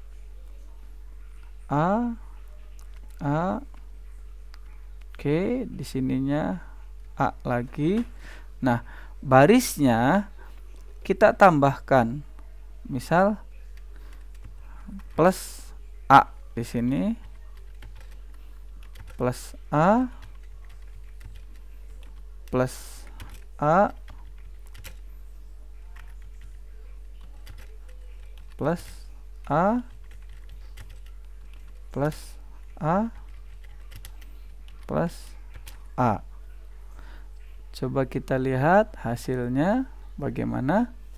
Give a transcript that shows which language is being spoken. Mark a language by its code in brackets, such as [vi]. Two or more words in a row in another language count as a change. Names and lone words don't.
[id] Oke, di sininya A lagi. Nah, barisnya kita tambahkan. Misal plus A di sini. plus A plus A plus A plus A plus A. Coba kita lihat hasilnya bagaimana.